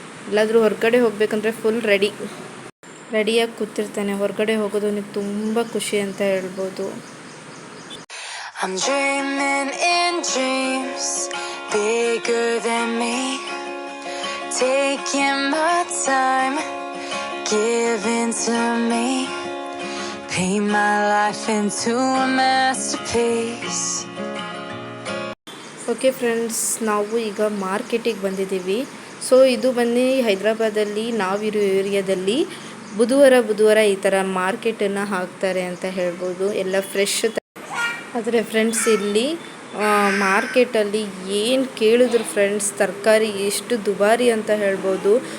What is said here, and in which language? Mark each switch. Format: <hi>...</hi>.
<kn>ಎಲ್ಲಾದರೂ ಹೊರಗಡೆ ಹೋಗಬೇಕಂದ್ರೆ ಫುಲ್ ರೆಡಿಯಾಗಿ ಕೂತಿರ್ತಾನೆ. ಹೊರಗಡೆ ಹೋಗೋದು ನನಗೆ ತುಂಬ ಖುಷಿ ಅಂತ ಹೇಳ್ಬೋದು.</kn> <en>I'm dreaming in dreams bigger than me, taking my time, giving to me, paint my life into a masterpiece.</en> <kn>Okay friends, ನಾವು ಈಗ ಮಾರ್ಕೆಟಿಗೆ ಬಂದಿದ್ದೀವಿ. ಸೊ ಇದು ಬಂದು ಹೈದರಾಬಾದಲ್ಲಿ ನಾವಿರೋ ಏರಿಯಾದಲ್ಲಿ ಬುಧವಾರ ಈ ಥರ ಮಾರ್ಕೆಟನ್ನು ಹಾಕ್ತಾರೆ ಅಂತ ಹೇಳ್ಬೋದು. ಎಲ್ಲ ಫ್ರೆಶ್. ಆದರೆ ಫ್ರೆಂಡ್ಸ್, ಇಲ್ಲಿ ಮಾರ್ಕೆಟಲ್ಲಿ ಏನು ಕೇಳಿದ್ರು ಫ್ರೆಂಡ್ಸ್, ತರಕಾರಿ ಎಷ್ಟು ದುಬಾರಿ ಅಂತ ಹೇಳ್ಬೋದು.</kn>